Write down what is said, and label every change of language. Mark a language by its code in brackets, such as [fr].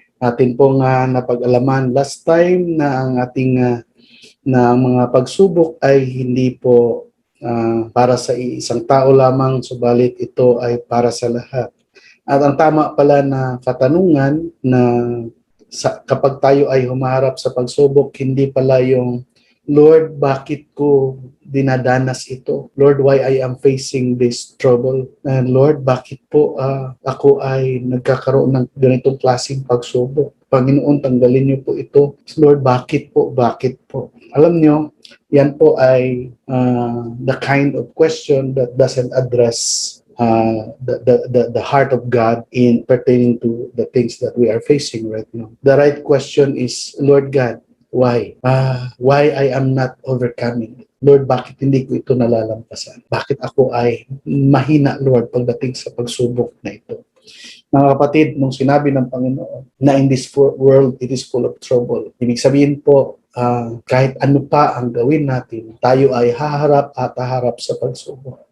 [tl] Atin pong napag-alaman [en] last time [tl] na ang ating na mga pagsubok ay hindi po para sa isang tao lamang, subalit ito ay para sa lahat. At ang tama pala na katanungan na kapag tayo ay humaharap sa pagsubok, hindi pala yung Lord, bakit ko dinadanas ito? [en] Lord, why I am facing this trouble? [tl] And Lord, bakit po ako ay nagkakaroon ng ganitong klaseng pagsubok? Panginoon, tanggalin niyo po ito. Lord, bakit po? Bakit po? Alam niyo, yan po ay [en] the kind of question that doesn't address the heart of God in pertaining to the things that we are facing right now. The right question is, Lord God, why? Why I am not overcoming it? [tl] Lord, bakit hindi ko ito nalalampasan? Bakit ako ay mahina, Lord, pagdating sa pagsubok na ito? Mga kapatid, nung sinabi ng Panginoon na [en] in this world, it is full of trouble. [tl] Ibig sabihin po, kahit ano pa ang gawin natin, tayo ay haharap at haharap sa pagsubok.